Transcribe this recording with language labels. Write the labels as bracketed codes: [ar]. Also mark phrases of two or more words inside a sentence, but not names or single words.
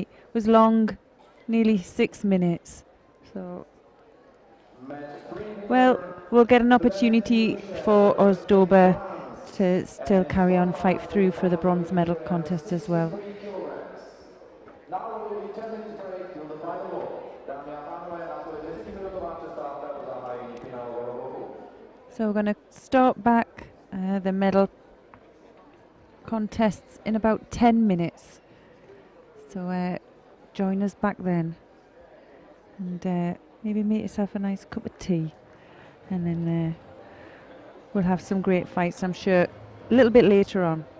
[en] Was long, nearly 6 minutes. So, well, we'll get an opportunity for Ozdoba to still carry on, fight through for the bronze medal contest as well. Now we will be 10 minutes break till the final ball. [cs] Dámy a pánové, následuje 10-minutová přestávka do zahájení finálového bloku. [en] So we're going to start back the medal contests in about 10 minutes. So join us back then, and maybe make yourself a nice cup of tea, and then we'll have some great fights, I'm sure, a little bit later on.